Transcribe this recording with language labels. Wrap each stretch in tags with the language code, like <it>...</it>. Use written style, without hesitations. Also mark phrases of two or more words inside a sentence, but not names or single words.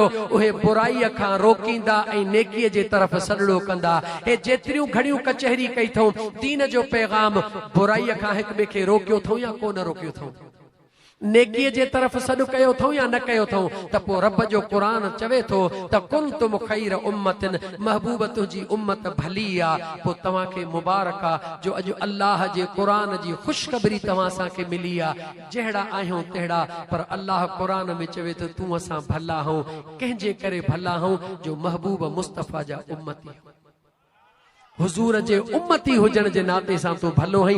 <sd>उहे बुराईअ खां रोकींदा ऐं नेकीअ जे तरफ़ सॾड़ो कंदा। हे जेतिरियूं घड़ियूं कचहरी कई अथऊं दीन जो पैगाम, बुराईअ खां हिक ॿिए खे रोकियो अथऊं या कोन रोकियो अथऊं? नेकीअ जे तरफ़ सॾु कयो अथऊं या न कयो अथऊं? त पोइ रब जो क़ुरान चवे थो त</sd> <ar>كنتم خير أمة,</ar> <sd>महबूब तुंहिंजी उम्मत भली आहे। पोइ तव्हांखे मुबारक आहे जो अॼु अल्लाह जे क़ुरान जी ख़ुशख़बरी तव्हां असांखे मिली आहे। जहिड़ा आहियूं तहिड़ा, पर अल्लाह क़ुरान में चवे थो तूं असां भला आहियूं। कंहिंजे करे भला आहियूं? जो महबूब मुस्तफ़ा जा उम्मती, हुजूर जे उम्मती हुजण जे नाते सां तूं भलो आहीं।</sd>